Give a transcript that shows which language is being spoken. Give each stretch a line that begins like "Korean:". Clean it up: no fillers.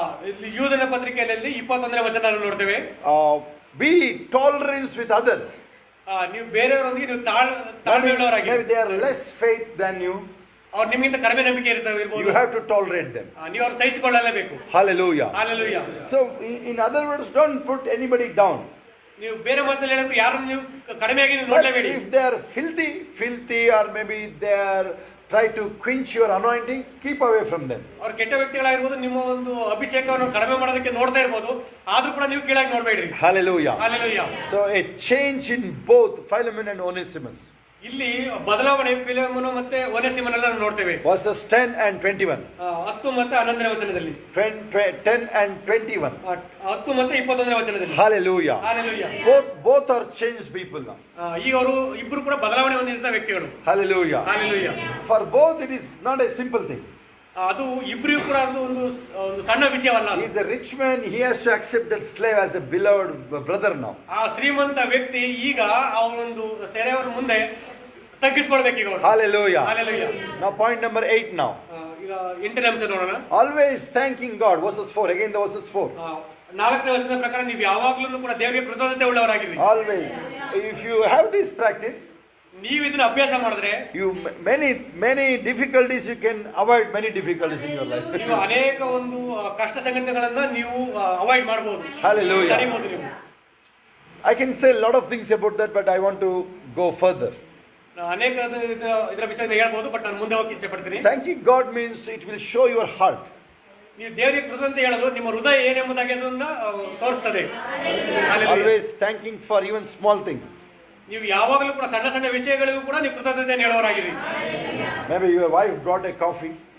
Kannada: ಇಲ್ಲಿ ಯೂದನ ಪತ್ರಿಕೆಯಲ್ಲಿ 21ನೇ ವಚನ ನೋಡ್ತೇವೆ.
English: Be tolerance with others.
Kannada: ನೀವು ಬೇರೆಯವರೊಂದಿಗೆ ನೀವು ತಾಳ್ಮೆಯುಳ್ಳವರಾಗಿ.
English: Maybe they are less faith than you.
Kannada: ಅವ್ರು ನಿಮ್ಗಿಂತ ಕಡಿಮೆ ನಂಬಿಕೆ ಇರ್ಬೋದು.
English: You have to tolerate them.
Kannada: ನೀವು ಅವ್ರು ಸಹಿಸಿಕೊಳ್ಳಲೇಬೇಕು.
English: Hallelujah. Hallelujah. So in other words, don't put anybody down.
Kannada: ನೀವು ಬೇರೆ ಮಾತಲ್ಲಿ ಹೇಳಿದ್ರೆ ಯಾರನ್ನು ನೀವು ಕಡಿಮೆಯಾಗಿ ನೀವು ನೋಡಲೇಬೇಡಿ.
English: If they are filthy or maybe they are try to quench your anointing, keep away from them.
Kannada: ಅವ್ರು ಕೆಟ್ಟ ವ್ಯಕ್ತಿಗಳಾಗಿರ್ಬೋದು, ನಿಮ್ಮ ಒಂದು ಅಭಿಷೇಕವನ್ನು ಕಡಿಮೆ ಮಾಡೋದಕ್ಕೆ ನೋಡ್ತಾ ಇರ್ಬೋದು, ಆದ್ರೂ ಕೂಡ ನೀವು ಕೀಳಾಗಿ ನೋಡಬೇಡ್ರಿ.
English: Hallelujah. Hallelujah. So a change in both Philemon and Onesimus.
Kannada: ಇಲ್ಲಿ ಬದಲಾವಣೆ ಫಿಲೆಮೋನ ಮತ್ತೆ ಒನೆಸಿಮನೆಲ್ಲ ನೋಡ್ತೇವೆ.
English: Verses 10 and 21.
Kannada: 10 ಮತ್ತು 11ನೇ ವಚನದಲ್ಲಿ.
English: 10 and 21.
Kannada: 10 ಮತ್ತು 21ನೇ ವಚನದಲ್ಲಿ.
English: Hallelujah. Hallelujah. Both are changed people now.
Kannada: ಈಗ ಅವರು ಇಬ್ಬರು ಕೂಡ ಬದಲಾವಣೆ ಹೊಂದಿದಂತ ವ್ಯಕ್ತಿಗಳು.
English: Hallelujah. Hallelujah. For both it is not a simple thing.
Kannada: ಅದು ಇಬ್ಬರಿಗೂ ಕೂಡ ಅದು ಒಂದು ಸಣ್ಣ ವಿಷಯವಲ್ಲ.
English: He is the rich man, he has to accept that slave as a beloved brother now.
Kannada: ಆ ಶ್ರೀಮಂತ ವ್ಯಕ್ತಿ ಈಗ ಅವನೊಂದು ಸೆರೆಯವರ ಮುಂದೆ ತಗ್ಗಿಸ್ಕೊಳ್ಬೇಕು ಈಗ.
English: Hallelujah. Hallelujah. Now point number 8 now.
Kannada: ಈಗ 8ನೇ ಅಂಶ ನೋಡೋಣ.
English: Always thanking God. Verses 4. Again the verses 4.
Kannada: 4ನೇ ವಚನದ ಪ್ರಕಾರ ನೀವು ಯಾವಾಗಲೂ ಕೂಡ ದೇವರಿಗೆ ಕೃತಜ್ಞತೆ ಉಳ್ಳವರಾಗಿರಿ.
English: Always. If you have this practice,
Kannada: ನೀವು ಇದನ್ನ ಅಭ್ಯಾಸ ಮಾಡಿದ್ರೆ
English: you many difficulties you can avoid many difficulties in your life.
Kannada: ನೀವು ಅನೇಕ ಒಂದು ಕಷ್ಟ ಸಂಗತಿಗಳನ್ನ ನೀವು ಅವಾಯ್ಡ್ ಮಾಡಬಹುದು.
English: Hallelujah.
Kannada: ತಡೆಯಬಹುದು ನೀವು.
English: I can say a lot of things about that, but I want to go further.
Kannada: ಅನೇಕ ಇದರ ವಿಷಯ ಹೇಳ್ಬೋದು, ಬಟ್ ನಾನು ಮುಂದೆ ಹೋಗಿ ಇಚ್ಛೆ ಪಡ್ತೀನಿ.
English: Thanking God means it will show your heart.
Kannada: ನೀವು ದೇವರಿಗೆ ಕೃತಜ್ಞತೆ ಹೇಳೋದು ನಿಮ್ಮ ಹೃದಯ ಏನೆಂಬುದಾಗಿ ಅದನ್ನ ತೋರಿಸ್ತದೆ.
English: Always thanking for even small things.
Kannada: ನೀವು ಯಾವಾಗಲೂ ಕೂಡ ಸಣ್ಣ ಸಣ್ಣ ವಿಷಯಗಳಿಗೂ ಕೂಡ ನೀವು ಕೃತಜ್ಞತೆಯನ್ನು ಹೇಳೋರಾಗಿರಿ.
English: Maybe your wife brought a coffee.